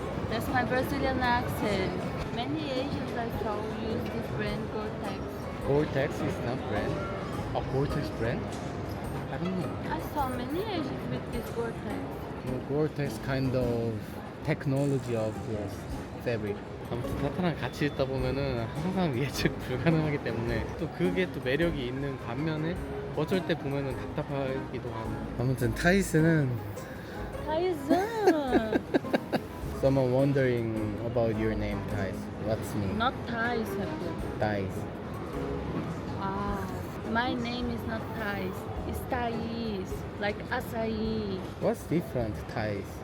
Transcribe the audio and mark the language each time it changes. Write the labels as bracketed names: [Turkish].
[English] That's my Brazilian accent. Many Asians I saw use this brand Gore-Tex. Gore-Tex is not brand. A Gore-Tex brand? I don't know. I saw many Asians with this Gore-Tex. Gore-Tex kind of technology of your fabric. [Korean] 아무튼 타타랑 같이 있다 보면은 항상 예측 불가능하기 때문에 또 그게 또 매력이 있는 반면에 어쩔 때 보면은 답답하기도 하고. 아무튼 타이스는 [English] Taizan! someone wondering about your name, Thais. What's name? Not Thais, Haku. Thais. Wow. My name is not Thais. It's Thais. Like acai. What's different, Thais?